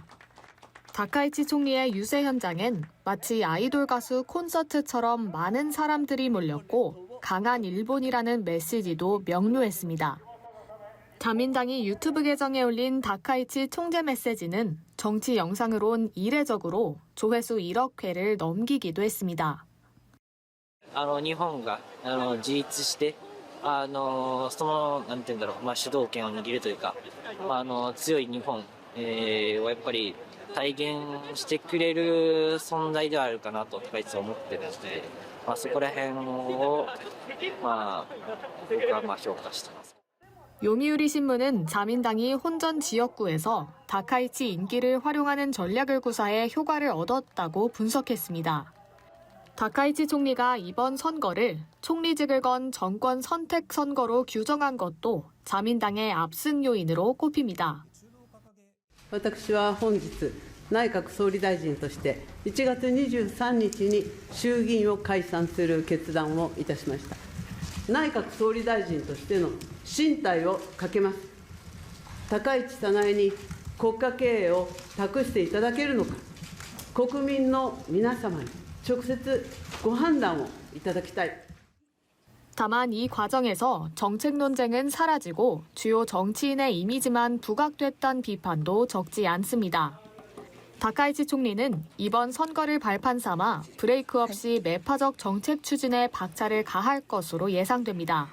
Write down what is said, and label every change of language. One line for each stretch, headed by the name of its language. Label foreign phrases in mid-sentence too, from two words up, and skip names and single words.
Korean: 다카이치 총리의 유세 현장엔 마치 아이돌 가수 콘서트처럼 많은 사람들이 몰렸고 강한 일본이라는 메시지도 명료했습니다. 자민당이 유튜브 계정에 올린 다카이치 총재 메시지는 정치 영상으론 이례적으로 조회수 1억 회를 넘기기도 했습니다.
Japanese: 日本が自立してそのなんていうんだろう主導権を握るというか強い日本をやっぱり体現してくれる存在ではあるかなと高市は思ってるのでそこら辺を僕は評価しています。
Korean: 요미우리 신문은 자민당이 혼전 지역구에서 다카이치 인기를 활용하는 전략을 구사해 효과를 얻었다고 분석했습니다. 다카이치 총리가 이번 선거를 총리직을 건 정권 선택 선거로 규정한 것도 자민당의 압승 요인으로 꼽힙니다.
Japanese: 私は本日内閣総理大臣として1月23日に衆議院を解散する決断をいたしました。内閣総理大臣としての進退をかけます。高市早苗に国家経営を託していただけるのか、国民の皆様に直接ご判断をいただきたい。
Korean: 다만 이 과정에서 정책 논쟁은 사라지고 주요 정치인의 이미지만 부각됐다는 비판도 적지 않습니다. 다카이치 총리는 이번 선거를 발판 삼아 브레이크 없이 매파적 정책 추진에 박차를 가할 것으로 예상됩니다.